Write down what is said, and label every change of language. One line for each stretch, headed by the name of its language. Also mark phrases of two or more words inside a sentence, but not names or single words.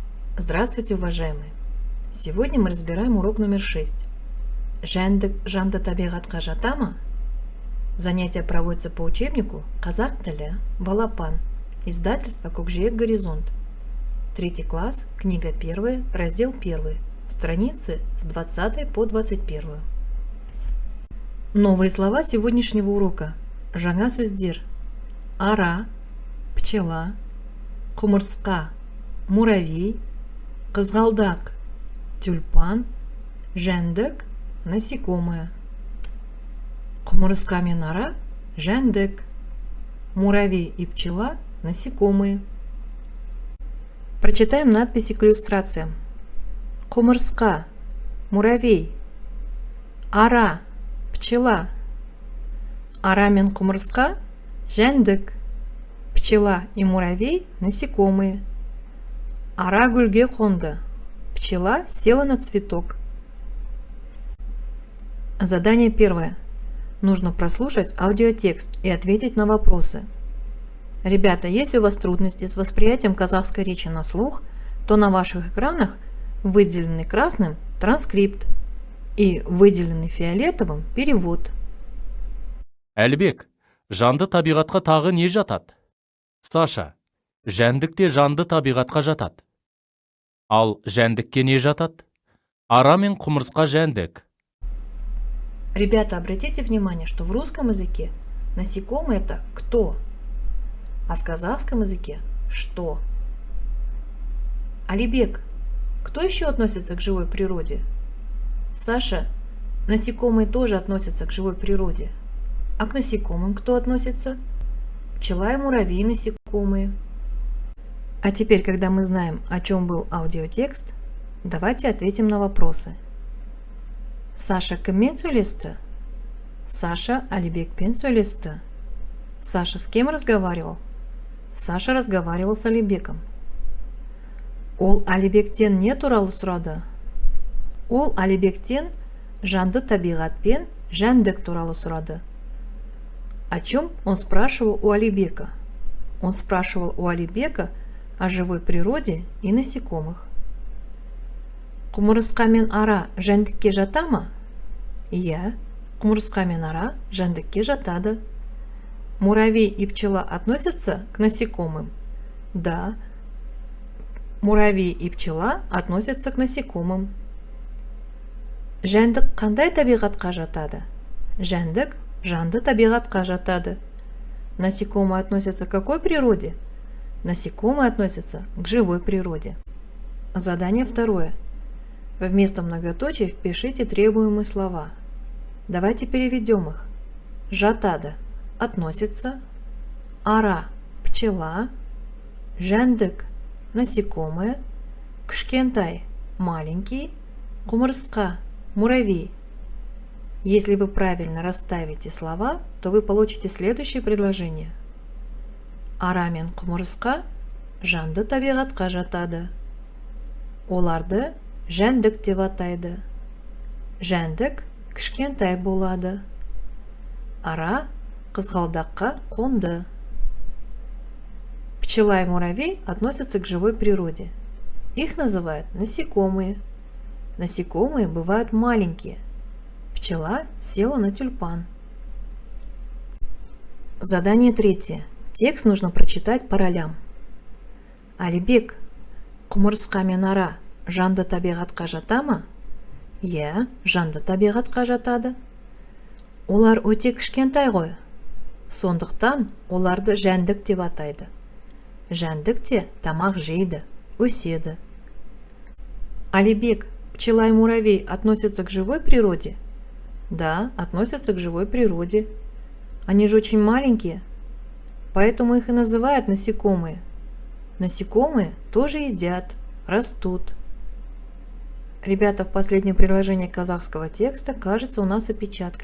Russian: Здравствуйте, уважаемые! Сегодня мы разбираем урок номер 6.
Kazakh: Жәндік жанды табиғатқа жата ма?
Russian: Занятие проводится по учебнику «Қазақ тілі, Балапан», издательство «Көкжиек Горизонт». 3 класс, книга 1, раздел 1, страницы с 20 по 21. Новые слова сегодняшнего урока.
Kazakh: Жаңа сөздер. Ара, пчела, құмырсқа, муравей, қызғалдақ, тюльпан, жәндік, насекомое. Құмырсқа мен ара – жәндік,
Russian: муравей и пчела – насекомые. Прочитаем надписи к иллюстрациям.
Kazakh: Құмырсқа, муравей, ара, пчела. Ара мен құмырсқа – жәндік,
Russian: пчела и муравей – насекомые.
Kazakh: Ара гүлге қонды,
Russian: пчела села на цветок. Задание первое. Нужно прослушать аудиотекст и ответить на вопросы. Ребята, если у вас трудности с восприятием казахской речи на слух, то на ваших экранах выделенный красным транскрипт и выделенный фиолетовым перевод.
Kazakh: Әлібек, жанды табиғатқа тағы не жатады? Саша, жәндік те жанды табиғатқа жатады. Ал жәндікке не жатады? Ара мен құмырсқа жәндік.
Russian: Ребята, обратите внимание, что в русском языке насекомые – это «кто», а в казахском языке – «что». Алибек, кто еще относится к живой природе? Саша, насекомые тоже относятся к живой природе. А к насекомым кто относится? Пчела и муравей насекомые. А теперь, когда мы знаем, о чем был аудиотекст, давайте ответим на вопросы.
Kazakh: Саша кіммен сөйлесті? Саша Алибекпен сөйлесті.
Russian: Саша с кем разговаривал? Саша разговаривал с Алибеком.
Kazakh: Ол Алибектен не туралы сұрады? Ол Алибектен жанды табиғатпен жәндік туралы сұрады.
Russian: О чем он спрашивал у Алибека? Он спрашивал у Алибека о живой природе и насекомых.
Kazakh: Құмырсқа мен ара жәндікке жата ма? Иә, құмырсқа мен ара жәндікке жатады.
Russian: Муравей и пчела относятся к насекомым? Да, муравей и пчела относятся к насекомым.
Kazakh: Жәндік қандай табиғатқа жатады? Жәндік жанды табиғатқа жатады.
Russian: Насекомые относятся к какой природе? Насекомые относятся к живой природе. Задание второе. Вместо многоточия впишите требуемые слова. Давайте переведем их.
Kazakh: Жатады – относится, ара – пчела, жәндік – насекомое, кішкентай – маленький, құмырсқа –
Russian: муравей. Если вы правильно расставите слова, то вы получите следующее предложение.
Kazakh: Ара мен құмырсқа жанды табиғатқа жатады. Оларды жәндік деп атайды. Жәндік кішкентай болады. Ара қызғалдаққа қонды.
Russian: Пчела и муравей относятся к живой природе. Их называют насекомые. Насекомые бывают маленькие. Пчела села на тюльпан. Задание третье. Текст нужно прочитать по ролям.
Kazakh: Алибек, құмырсқа мен ара жанды табиғатқа жата ма? Иә, жанды табиғатқа жатады. Олар өте кішкентай ғой. Сондықтан оларды жәндік деп атайды. Жәндік те тамақ жейді, өседі. Алибек,
Russian: пчела и муравей относятся к живой природе? Да, относятся к живой природе. Они же очень маленькие, поэтому их и называют насекомые. Насекомые тоже едят, растут. Ребята, в последнем предложении казахского текста, кажется, у нас опечатка.